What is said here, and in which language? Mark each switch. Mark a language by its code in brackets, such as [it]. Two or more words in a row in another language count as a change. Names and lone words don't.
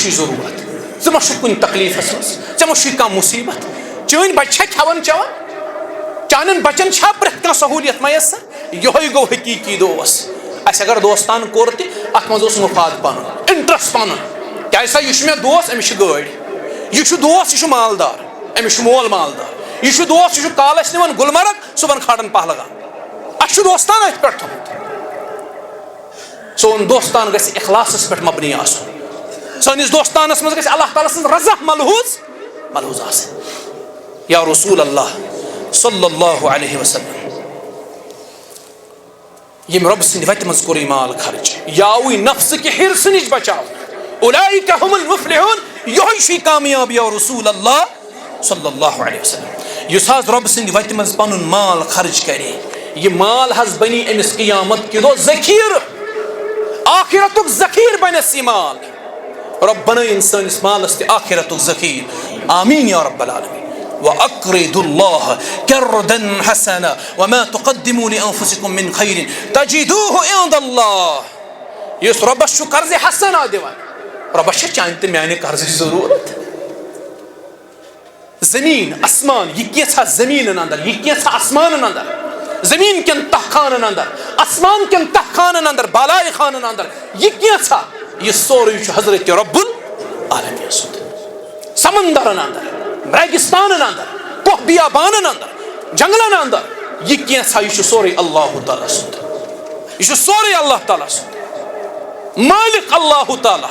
[ks] چھُے ضروٗرت ژٕ ما چھُکھ کُنہِ تکلیٖفس منٛز ژےٚ ما چھُے کانٛہہ مصیبت چٲنۍ بچہِ چھا کھٮ۪وان چٮ۪وان چانٮ۪ن بچن چھا پرٛٮ۪تھ کانٛہہ سہوٗلیت میسر یِہوے گوٚو حقیٖقی دوس اسہِ اگر دوستان کوٚر تہِ اتھ منٛز اوس مفاد پنُن انٹرسٹ پنُن کیازِ سا یہِ چھُ مےٚ دوس أمِس چھِ گٲڑۍ یہِ چھُ دوس یہِ چھُ مالدار أمِس چھُ مول مالدار یہِ چھُ دوس یہِ چھُ کالس نِوان گُلمرگ صبحن کھالان پہلگام اسہِ چھُ دوستان أتھۍ پٮ۪ٹھ تھوٚمُت سون دوستان گژھِ اخلاصس پٮ۪ٹھ مبنی آسُن سٲنِس دوستانس منٛز گژھِ اللہ تعالیٰ سٕنٛز رضا ملحوظ آسٕنۍ [ar] یا رسول اللہ صلی اللہ علیہ وسلم [ks] یم رب سٕنٛدِ وتہِ منٛز کوٚر مال خرچ یاوٕے نفسہٕ کہِ حِرصہٕ نِش بچاونہٕ [ar] اولئک هم المفلحون [ks] یہوے چھُے کامیاب [ar] یا رسول اللہ صلی اللہ علیہ وسلم [ks] یُس حظ رب سٕنٛدِ وتہِ منٛز پنُن مال خرچ کرے یہ مال حظ بنی أمِس قیامت کہِ دۄہ ذخیرٕ آخرتُک ذخیرٕ بنٮ۪س یہِ مال رب بنٲیِن سٲنِس مالس تہِ آخرتُک ذخیرٕ [ar] آمیٖن یا رب العالمین وأقرضوا الله قرضا حسنا وما تقدموا لأنفسكم من خير تجدوه عند الله [ks] یُس رۄبس چھُ قرضِ حسنا دِوان رۄبس چھِ چانہِ تہٕ میانہِ قرضٕچ ضروٗرت زمین آسمان یہ کیٛاہ زمینن اندر یہ کیٛاہ آسمانن اندر زمین کٮ۪ن تہ خانن اندر آسمان کٮ۪ن تہ خانن اندر بالائے خانن اندر یہ کیٛاہ یہ سورُے چھُ حضرت [ar] رب العالمین [ks] سُنٛد سمندرن اندر ریگستانن اندر کوہ بیابانن اندر جنگلن اندر یہ کیٛاہ یہ چھُ سورُے اللہ تعالیٰ سُنٛد یہ چھُ سورُے اللہ تعالیٰ سُنٛد مالک اللہ تعالیٰ